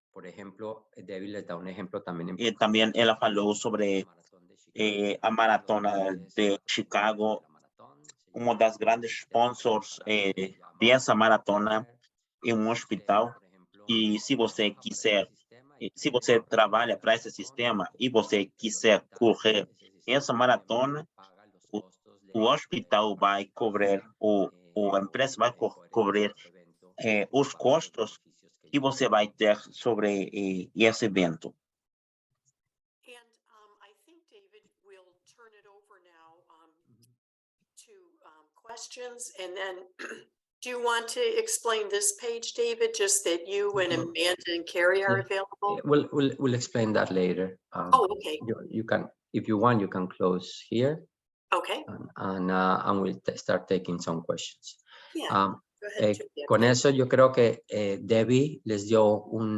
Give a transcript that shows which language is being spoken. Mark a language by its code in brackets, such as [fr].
[es] Por ejemplo, David les da un ejemplo también. [pt] E também ela falou sobre a Maratona de Chicago. Uma das grandes sponsors dessa maratona é um hospital. E se você quiser, se você trabalha para esse sistema e você quiser correr essa maratona, o hospital vai cobrir, a empresa vai cobrir os custos que você vai ter sobre esse evento. [en] And I think, David, we'll turn it over now to questions. And then do you want to explain this page, David, just that you and Amanda and Carrie are available? We'll explain that later. Oh, okay. You can, if you want, you can close here. Okay. And we'll start taking some questions. Yeah. Go ahead. [es] Con eso yo creo que Debbie les dio